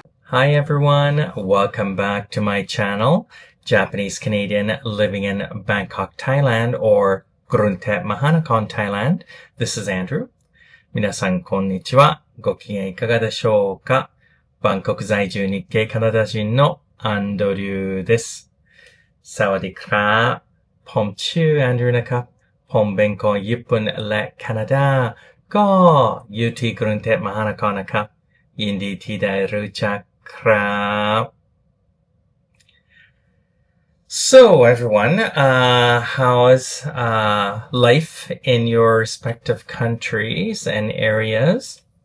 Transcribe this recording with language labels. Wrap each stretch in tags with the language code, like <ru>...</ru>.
<en>Hi everyone, welcome back to my channel, Japanese Canadian living in Bangkok, Thailand or Krung Thep Thailand. This is Andrew.</en> <ja>皆さんこんにちは。ご機嫌いかがでしょうか？バンコク在住日系カナダ人のアンドリューです。</ja> <th>สวัสดีครับผมชื่อแอนดรูว์นะครับผมเป็นคนญี่ปุ่นและแคนาดาก็อยู่ที่กรุงเทพมหานครนะครับยินดีที่ได้รู้จักครับ</th> <en>So everyone, how's life in your respective countries and areas?</en>